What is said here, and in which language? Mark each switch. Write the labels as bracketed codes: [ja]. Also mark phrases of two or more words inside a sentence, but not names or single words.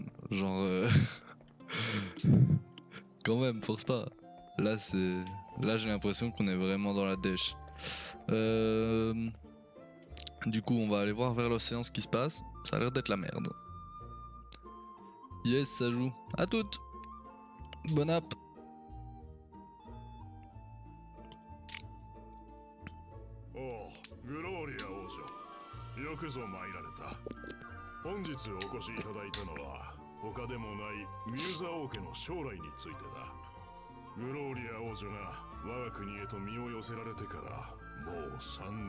[fr] Genre... Quand même, force pas. Là, j'ai l'impression qu'on est vraiment dans la dèche. Du coup, on va aller voir vers l'océan ce qui se passe. Ça a l'air d'être la merde. Yes, ça joue. À toutes. Bonne app. [ja] Oh, Gloria 王女。よくぞ参られた。本日お越しいただいたのは、他でもないミューザ王家の将来についてだ。グローリア王女が我が国へと身を寄せられてからもう3年。